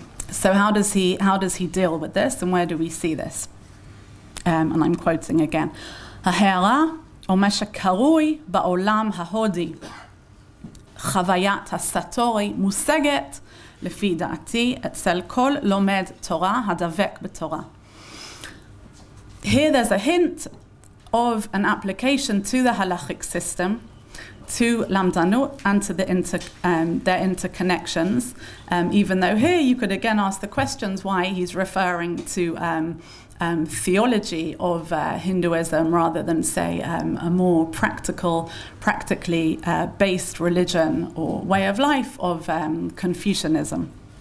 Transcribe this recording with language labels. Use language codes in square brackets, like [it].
[en] So how does he deal with this, and where do we see this? And I'm quoting again. [he] ההערה, או מה שקרוי בעולם ההודי, חוויית הסטורי, מושגת, לפי דעתי, אצל כל לומד תורה הדבק בתורה. [en] Here there's a hint of an application to the halachic system, to lamdanut and to their interconnections, even though here you could again ask the questions why he's referring to theology of Hinduism rather than, say, a more practically based religion or way of life of Confucianism.